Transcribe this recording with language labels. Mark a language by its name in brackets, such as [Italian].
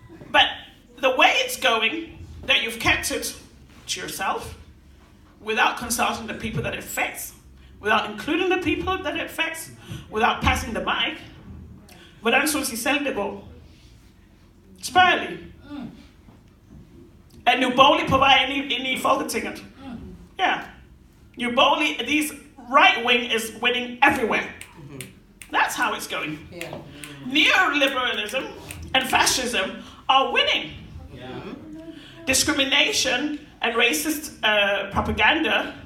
[English] But the way it's going, that you've kept it to yourself, without consulting the people that it affects, without including the people that it affects, without passing the mic, [Danish] hvordan synes I selv det går? Spørg lige. Er Nye Borgerlige på vej ind i Folketinget? [English] Yeah. New Borgerlige, these right wing is winning everywhere. That's how it's going. Yeah. Neoliberalism and fascism are winning. Yeah. discrimination and racist propaganda.